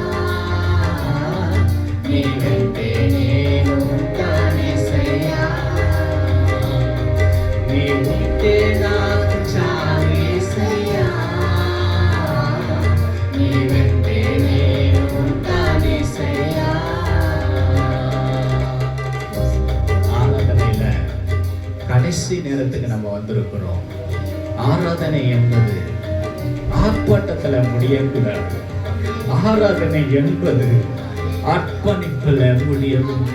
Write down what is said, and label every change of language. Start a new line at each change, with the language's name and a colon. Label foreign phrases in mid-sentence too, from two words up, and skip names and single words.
Telugu: నీ వెంటే నేను ఉంటాను యేసయ్యా. నీ ఉంటే నాకు చాలు యేసయ్యా. నీ వెంటే నేను ఉంటాను యేసయ్యా.
Tamil: ஆராதனையில கடைசி நேரத்துக்கு நம்ம வந்திருக்கிறோம். ஆராதனை என்பது ஆர்ப்பாட்டத்துல முடியக்கூடாது. ஆராதனை என்பது அர்ப்பணிப்புல முடியவில்லை.